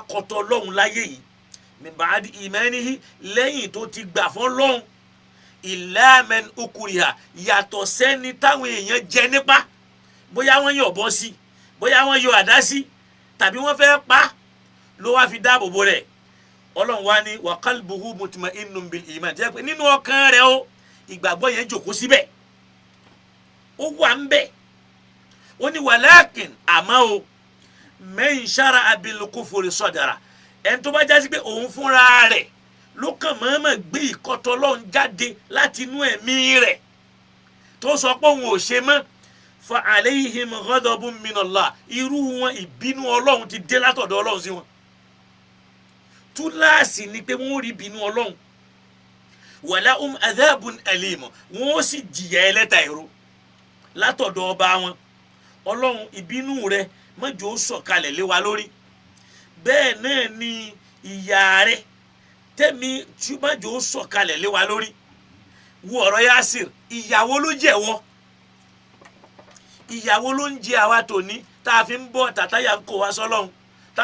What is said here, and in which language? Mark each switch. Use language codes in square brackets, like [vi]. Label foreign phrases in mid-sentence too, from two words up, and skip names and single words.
[yo] kọ̀tọ̀ Ọlọ́run láyé yìí [ar] مِنْ بَعْدِ إِيمَانِهِ [yo] lẹ́yìn tó ti gbà fún Ọlọ́run [ar] إِلَّا مَنْ أُكْرِهَ [yo] yàtọ̀ sẹ́ni táwọn èèyàn jẹ nípa bóyá wọ́n yọ̀ bọ́ sí bóyá wọ́n yọ àdá sí tàbí wọ́n fẹ́ pa ló wá fi dáàbò bo rẹ̀ Ọlọ́run wá ní [ar] وَقَلْبُهُ مُطْمَئِنٌّ بِالْ [yo] iman jẹ́ pé nínú ọkàn rẹ̀ o ìgbàgbọ́ yẹn jòkó síbẹ̀ ó wà ń bẹ̀ ó ní walakin àmọ́ o [ar] مَنْ شَرَحَ بِالْكُفْرِ صَدْرًا [yo] ẹni tó bá jásí pé òun fúnra rẹ̀ ló kàn mọ̀ọ́mọ̀ gbé ìkọ̀tọ̀ Ọlọ́run jáde láti inú ẹ̀mí rẹ̀ tó sọ pé òun ò ṣe mọ́ [ar] فَعَلَيْهِمْ غَضَبٌ مِنَ اللَّهِ [yo] irú wọn ìbínú Ọlọ́run ti dé látọ̀dọ̀ Ọlọ́run sí wọn túláàsì ni pé wọ́n rí ìbínú Ọlọ́run [ar] وَلَهُمْ عَذَابٌ أَلِيمٌ [yo] wọ́n sì jìyà ẹlẹ́ta ìró látọ̀dọ̀ ọba wọn Ọlọ́run ìbínú rẹ̀ má jẹ́ ó sọ̀kalẹ̀ lé wa lórí bẹ́ẹ̀ náà ni ìyà rẹ̀ tẹ́mi tí má jẹ́ ó sọ̀kalẹ̀ lé wa lórí wo ọ̀rọ̀ Yasir ìyàwó ló jẹ̀wọ́ ìyàwó ló ń jẹ àwa tòní tá a fi ń bọ̀ tàtàyà ń kó wa sọ́lọ́hun tá à